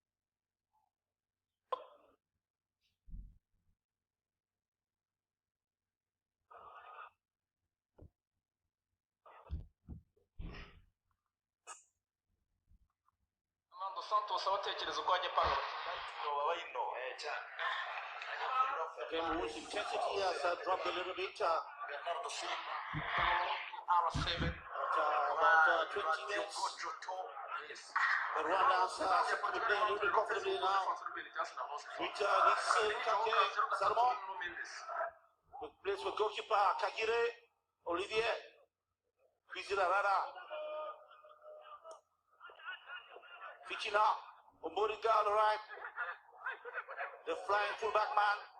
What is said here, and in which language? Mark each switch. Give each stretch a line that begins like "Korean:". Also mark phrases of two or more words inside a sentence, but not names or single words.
Kinyarwanda: Fernando Santos abatekereza uko ajya apanga abakinnyi cyane.
English: Game whose intensity has dropped a little bit. Bernardo Silva, R7, About 20 minutes. But Rwanda has been playing a little bit comfortably now. With this Kake Salomon, who plays for goalkeeper Kagire, Olivier, Kwizera Rara, Fichina, Omoriga on the right, the flying fullback man.